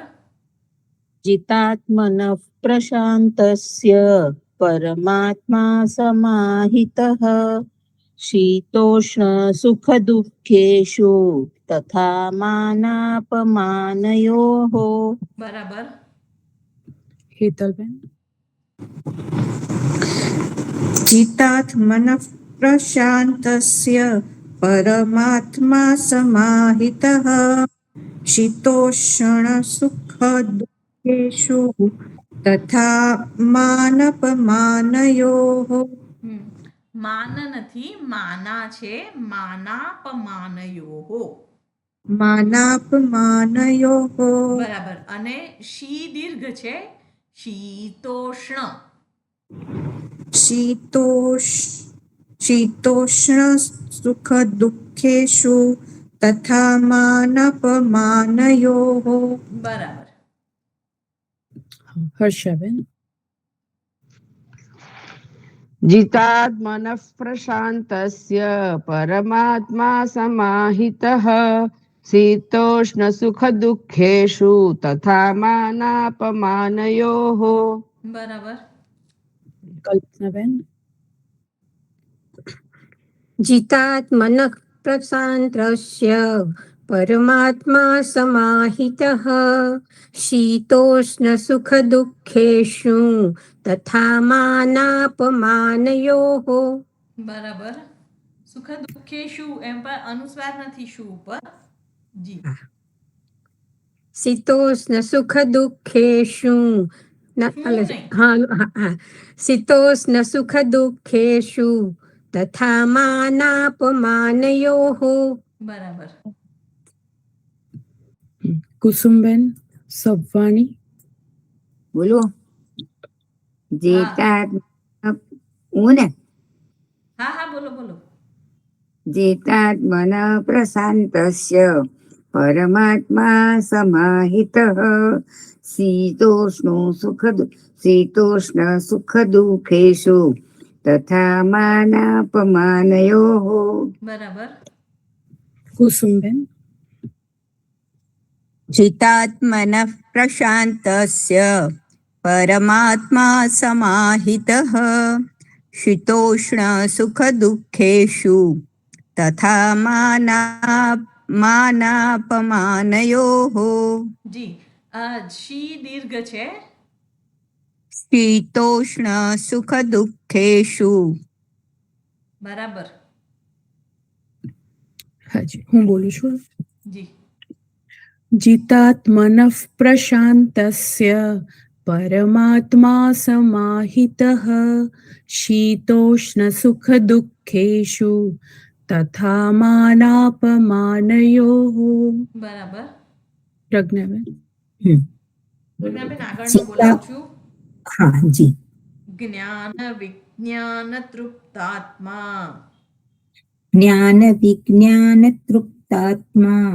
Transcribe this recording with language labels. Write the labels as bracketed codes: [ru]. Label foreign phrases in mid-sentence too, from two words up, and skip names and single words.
[sa] જીતાત્મન પ્રશાંતસ્ય પરમાત્મા સમાહિતઃ. શીતોષ્ણ સુખ દુઃખેષુ તથા માનાપમાનયોઃ. [gu] હેતલબેન. [sa] जितात्मनः प्रशान्तस्य परमात्मा समाहितः शीतोष्णसुखदुःखेषु तथा मानपमानयोः. [gu] માન નથી, માના છે, માનાપમાનયોહો. [sa] માનાપમાનયોः. [gu] બરાબર. અને શી દીર્ઘ છે, શીતોષ્ણ. [sa] शीतोष्ण सुख दुःखेषु तथा मानपमानयोः. [gu] બરાબર. હર્ષાબેન. [sa] जितात्मनः प्रशान्तस्य परमात्मा समाहितः शीतोष्णसुखदुःखेषु तथा मानापमानयोः. [gu] બરાબર. કલ્પનાબેન. [sa] जितात्मनः प्रशान्तस्य परमात्मा समाहितः शीतोष्णसुखदुःखेषु तथा मानापमानयोः. [gu] બરાબર. [sa] સુખ દુઃખે [gu] શું એમ પર અનુસ્વાર નથી, શું ઉપર. જી. [sa] शीतोष्णसुखदुःखेषु शीतोष्णसुखदुःखेषु तथा मानापमानयोः. [gu] બરાબર. કુસુમબેન સબવાણી. બોલો. હું ને હા હા, બોલો બોલો. [sa] જેતાત્મન પ્રશાંતસ્ય પરમાત્મા સમાહિતઃ શીતોષ્ણ સુખ દુઃખેષુ તથા માનાપમાનયોઃ. [gu] બરાબર. કુસુમબેન. [sa] जितात्मनः प्रशान्तस्य परमात्मा समाहितः शीतोष्णसुखदुःखेषु तथा मानापमानयोः. [gu] જી. શી દીર્ઘ છે, [sa] शीतोष्णसुखदुःखेषु. [gu] બરાબર. હાજી હું બોલું છું. જી. [sa] जितात्मनः प्रशान्तस्य परमात्मा समाहितः शीतोष्णसुखदुःखेषु तथा मानापमानयोः. [gu] બરાબર. પ્રજ્ઞાબેન. પ્રજ્ઞાબેન આગળનું બોલાવું છું. હા જી. [sa] જ્ઞાન વિજ્ઞાન તૃપ્તાત્મા જ્ઞાન વિજ્ઞાન તૃપ્તાત્મા